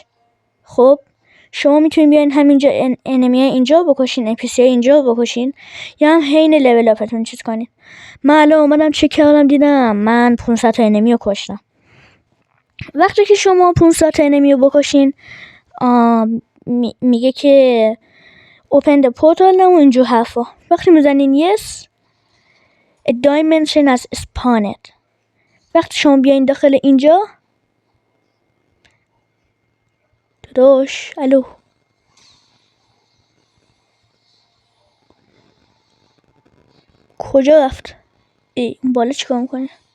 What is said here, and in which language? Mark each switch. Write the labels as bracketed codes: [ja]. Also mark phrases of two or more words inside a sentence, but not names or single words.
[fa] خب شما میتونید بیاین همینجا انمی اینجا بکشین، NPC اینجا بکشین، یا هم حین لول اپتون چیز کنین. من الان اومدم چک کردم دیدم من 500 تا انمی رو کشتم. وقتی که شما 500 تا انمی رو بکشین میگه که [en] open the portal [fa] و اینجور حرفا. وقتی میزنین [en] yes a dimension has spawned. [fa] وقتی شما بیاین داخل اینجا داداش الو کجا رفت؟ اون بالا چیکار میکنه؟